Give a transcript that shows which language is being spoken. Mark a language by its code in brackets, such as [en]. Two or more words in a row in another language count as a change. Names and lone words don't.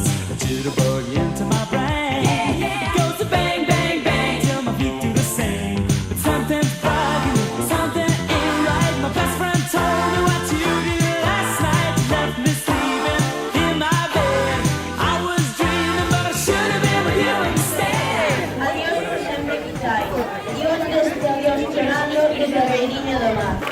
[en] A jitterbug into my brain. It goes to bang bang bang till my feet do the same. But something's bugging me, something ain't right. My best friend told me what you did last night. You left me sleeping in my bed. I was dreaming, but I should have been with you instead. [gl] Adiós por sempre quitai. Dios deste adiós chorando desde a beiriña do mar.